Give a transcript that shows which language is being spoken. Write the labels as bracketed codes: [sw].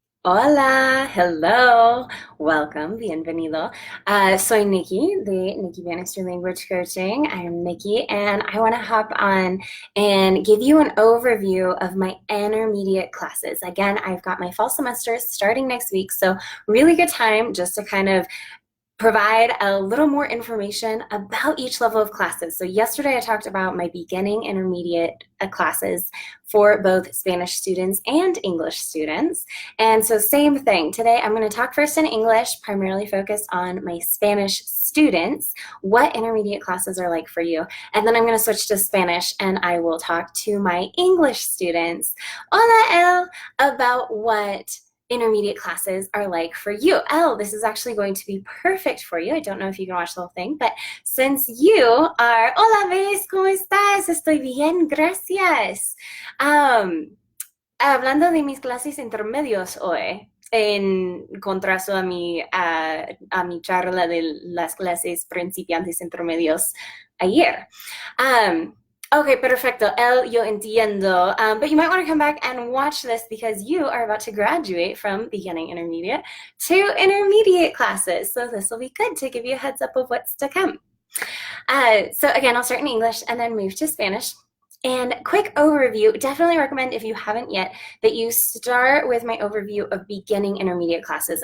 [es] Hola, [en] hello, welcome, [es] bienvenido. Soy Nikki de Nikki Bannister Language Coaching. [en] I'm Nikki, and I want to hop on and give you an overview of my intermediate classes. Again, I've got my fall semesters starting next week, so really good time just to kind of provide a little more information about each level of classes. So yesterday I talked about my beginning intermediate classes for both Spanish students and English students. And so same thing. Today I'm going to talk first in English, primarily focused on my Spanish students, what intermediate classes are like for you. And then I'm going to switch to Spanish and I will talk to my English students, [es] hola [en] El, about what intermediate classes are like for you. Oh, this is actually going to be perfect for you. I don't know if you can watch the whole thing, but since you are, [es] hola, [en] Bes, [es] ¿cómo estás? Estoy bien, gracias. Hablando de mis clases intermedios hoy, en contraste a mi charla de las clases principiantes intermedios ayer. Okay, perfecto. Yo entiendo. [en] But you might want to come back and watch this because you are about to graduate from beginning intermediate to intermediate classes. So this will be good to give you a heads up of what's to come. So again, I'll start in English and then move to Spanish. And quick overview, definitely recommend if you haven't yet that you start with my overview of beginning intermediate classes.